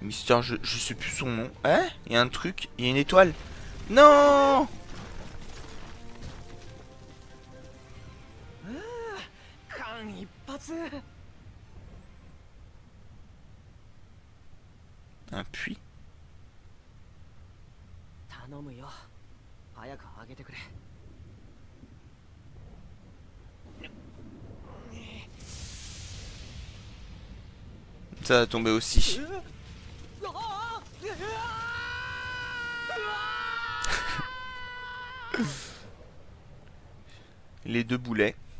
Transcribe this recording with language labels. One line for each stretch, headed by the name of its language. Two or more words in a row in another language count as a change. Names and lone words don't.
French: Mister, je sais plus son nom. Hein? Il y a un truc, il y a une étoile. Non! Un puits?
Japanese: 頼むよ早く上げてくれ
French: Ça va tomber aussi. Les deux boulets.